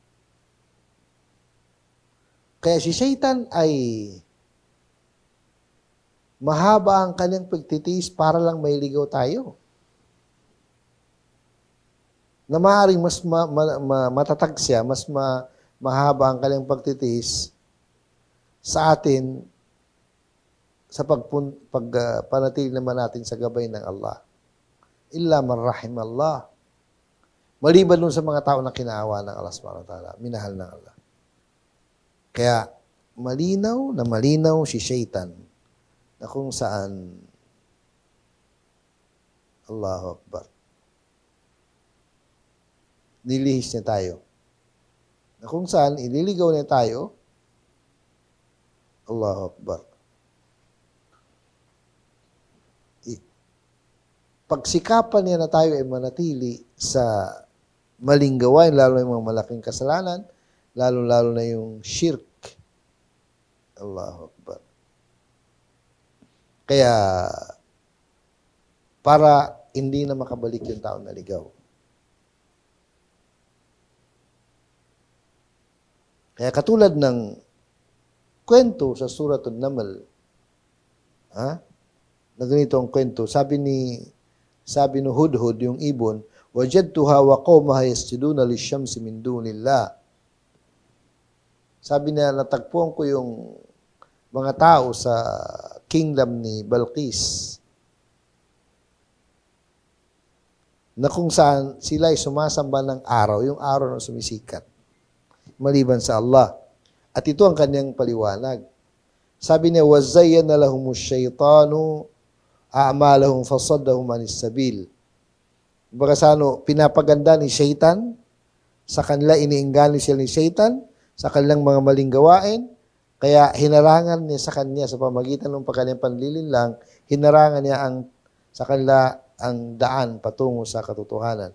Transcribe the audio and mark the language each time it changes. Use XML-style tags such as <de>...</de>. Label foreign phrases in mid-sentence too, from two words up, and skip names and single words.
<tl>Kaya si Shaitan ay mahaba ang kanyang pagtitiis para lang mailigaw tayo. Na maaaring mas matatag siya, mas mahaba ang kanyang pagtitiis sa atin sa panatili naman natin sa gabay ng Allah.</tl> <ar>إلا من رحم الله.</ar> <tl>Maliban dun sa mga tao na kinaawa ng</tl> <ar>الله سبحانه وتعالى,</ar> <tl>minahal ng Allah. Kaya malinaw si Shaitan na kung saan</tl> <ar>الله أكبر.</ar> <tl>Nilihis niya tayo. Na kung saan ililigaw niya tayo,</tl> <ar>الله أكبر.</ar> <tl>Pagsikapan niya na tayo ay manatili sa maling gawain, lalo na yung mga malaking kasalanan, lalo na yung shirk.</tl> <ar>الله أكبر.</ar> <tl>Kaya, para hindi na makabalik yung tao na ligaw. Kaya katulad ng kwento sa Suratul Naml, na ganito ang kwento, sabi ni Hudhud, yung ibon,</tl> <ar>وجدتها وقومها يسجدون للشمس من دون الله.</ar> <tl>Sabi niya, natagpuan ko yung mga tao sa kingdom ni Balqis na kung saan sila ay sumasamba ng araw, yung araw na sumisikat, maliban sa Allah. At ito ang kanyang paliwanag. Sabi niya,</tl> <ar>وَزَيَّنَ لَهُمُ الشَّيْطَانُ أَعْمَالَهُمْ فَصَدَّهُمْ عَنِ السَّبِيلِ.</ar> <tl>Baga sa pinapaganda ni Shaitan, sa kanila iniinggali sila ni Shaitan, sa kanilang mga maling gawain, kaya hinarangan niya sa kanya sa pamagitan ng kanyang panlilinlang, hinarangan niya sa kanila ang daan patungo sa katotohanan.</tl>